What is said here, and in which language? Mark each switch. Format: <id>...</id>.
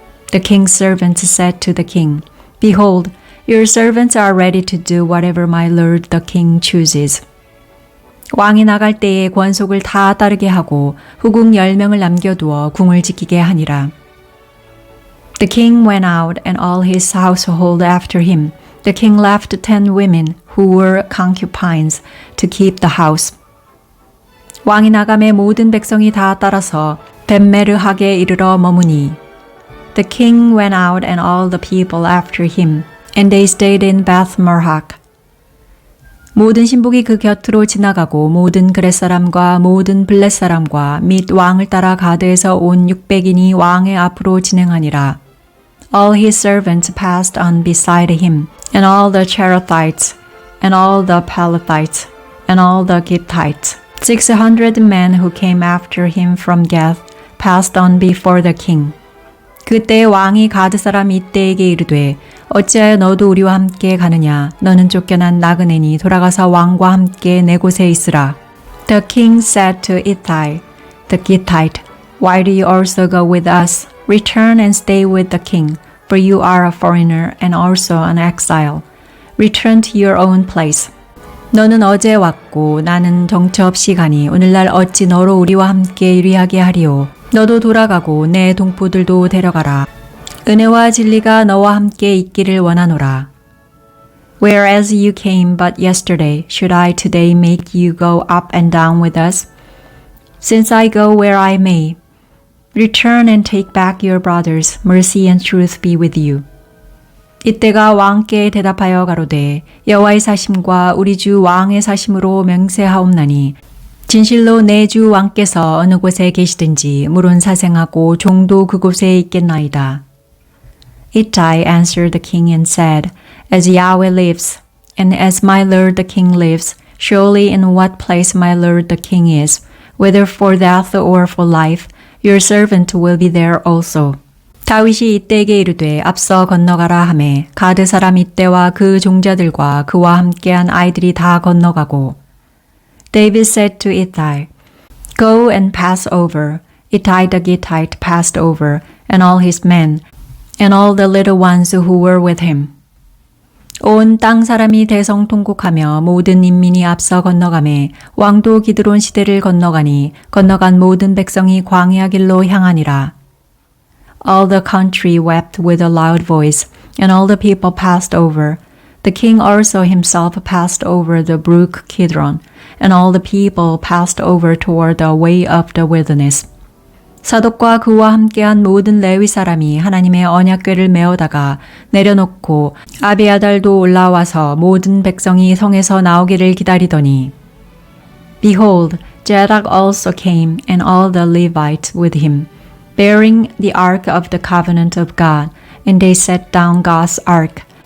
<en>The king's servants said to the king, Behold, your servants are ready to do whatever my lord the king chooses.</en> <ko>왕이 나갈 때에 권속을 다 따르게 하고 후궁 10명을 남겨두어 궁을 지키게 하니라.</ko> <en>The king went out and all his household after him. The king left 10 women who were concubines to keep the house.</en> <ko>왕이 나감에 모든 백성이 다 따라서 벳메르하게 이르러 머무니.</ko> <en>The king went out and all the people after him, and they stayed in Beth-merhak.</en> <ko>모든 신복이 그 곁으로 지나가고 모든 그렛 사람과 모든 블렛 사람과 및 왕을 따라 가드에서 온 600인이 왕의 앞으로 진행하니라.</ko> <en>All his servants passed on beside him, and all the Cherethites, and all the Pelethites, and all the Gittites. 600 men who came after him from Gath passed on before the king.</en> <ko>그때 왕이 가드 사람 이때에게 이르되 어찌하여 너도 우리와 함께 가느냐 너는 쫓겨난 나그네니 돌아가서 왕과 함께 내 곳에 있으라.</ko> <en>The king said to Ittai, the Gittite, Why do you also go with us? Return and stay with the king, for you are a foreigner and also an exile. Return to your own place.</en> <ko>너는 어제 왔고 나는 정처 없이 가니 오늘날 어찌 너로 우리와 함께 유리하게 하리오. 너도 돌아가고 내 동포들도 데려가라. 은혜와 진리가 너와 함께 있기를 원하노라.</ko> <en>Whereas you came but yesterday, should I today make you go up and down with us? Since I go where I may, return and take back your brothers, mercy and truth be with you.</en> <ko>이때가 왕께 대답하여 가로되 여호와의 사심과 우리 주 왕의 사심으로 맹세하옵나니 진실로 내 주 왕께서 어느 곳에 계시든지 물은 사생하고 종도 그곳에 있겠나이다.</ko> <en>Ittai answered the king and said, As Yahweh lives, and as my lord the king lives, surely in what place my lord the king is, whether for death or for life, your servant will be there also.</en> <ko>다윗이 이때에게 이르되 앞서 건너가라 하매 가드 사람 이때와 그 종자들과 그와 함께한 아이들이 다 건너가고</ko> <en>David said to Ittai, Go and pass over. Ittai the Gittite passed over, and all his men, and all the little ones who were with him.</en> <ko>온 땅 사람이 대성통곡하며 모든 인민이 앞서 건너가매 왕도 기드론 시대를 건너가니 건너간 모든 백성이 광야 길로 향하니라.</ko> <en>All the country wept with a loud voice, and all the people passed over. The king also himself passed over the brook Kidron, and all the people passed over toward the way of the wilderness.</en> <ko>사독과 그와 함께한 모든 레위 사람이 하나님의 언약궤를 메어다가 내려놓고 아비아달도 올라와서 모든 백성이 성에서 나오기를 기다리더니</ko> <en>Behold, Zadok also came, and all the Levites with him, bearing the ark of the covenant of God, and they set down God's ark.</en>